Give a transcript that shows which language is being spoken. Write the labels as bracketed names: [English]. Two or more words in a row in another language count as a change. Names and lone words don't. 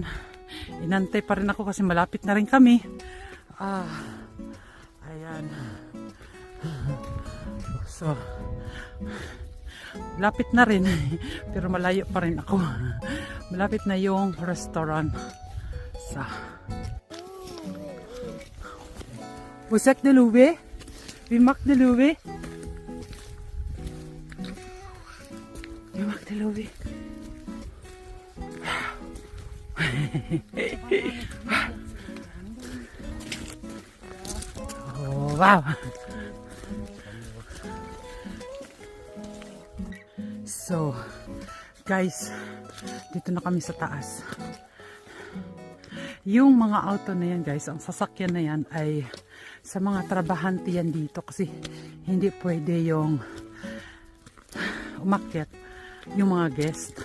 [Filipino] Inantay pa rin ako kasi malapit na rin kami. Ayan. So, lapit na rin. Pero malayo pa rin ako. Malapit na yung restaurant. [German] Sa Wo sagt der Luwe? Wie macht der Luwe? Wie macht der Luwe? Oh, wow! [Filipino] So, guys, dito na kami sa taas. Yung mga auto na yan guys, ang sasakyan na yan ay sa mga trabahante yan dito kasi hindi pwede yung umakyat yung mga guest.